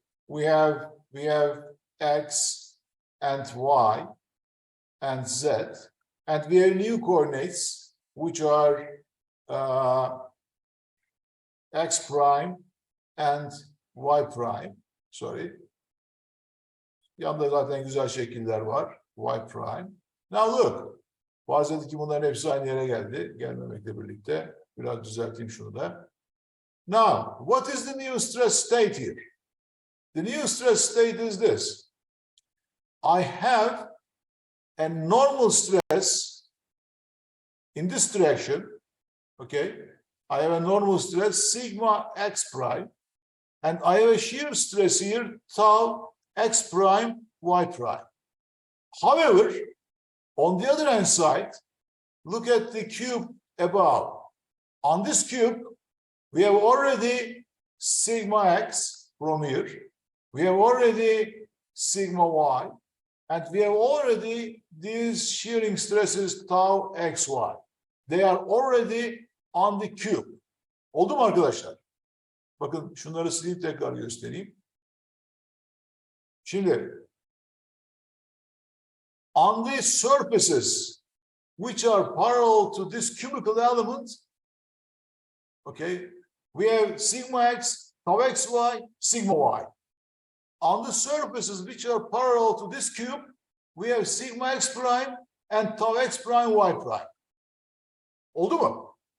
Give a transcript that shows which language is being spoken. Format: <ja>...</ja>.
<en>We have x and y and z, and we have new coordinates which are x prime and y prime. Sorry.</en> <tr>Yanında zaten güzel şekiller var. Y prime.</tr> <en>Now look.</en> <tr>Farz edin ki bunların hepsi aynı yere geldi. Gelmemekle birlikte. Biraz düzelteyim şunu da.</tr> <en>Now, what is the new stress state here? The new stress state is this. I have a normal stress in this direction. Okay. I have a normal stress, sigma x prime. And I have a shear stress here, tau x prime, y prime. However, on the other hand side, look at the cube above. On this cube, we have already sigma x from here. We have already sigma y. And we have already these shearing stresses tau xy. They are already on the cube.</en> <tr>Oldu mu arkadaşlar? Bakın şunları sileyim tekrar göstereyim. Şimdi</tr> <en>on the surfaces which are parallel to this cubical element, okay, we have sigma x, tau xy, sigma y. On the surfaces which are parallel to this cube, we have sigma x prime and tau x prime y prime.</en> <tr>Oldu mu?</tr>